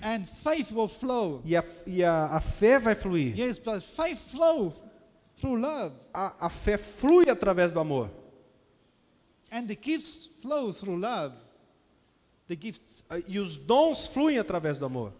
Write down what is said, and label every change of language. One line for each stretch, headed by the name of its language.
English: And faith will flow.
Portuguese: E a fé vai fluir.
English: Yes, but faith flow through love.
Portuguese: A fé flui através do amor.
English: And the gifts flow through love. The gifts.
Portuguese: E os dons fluem através do amor.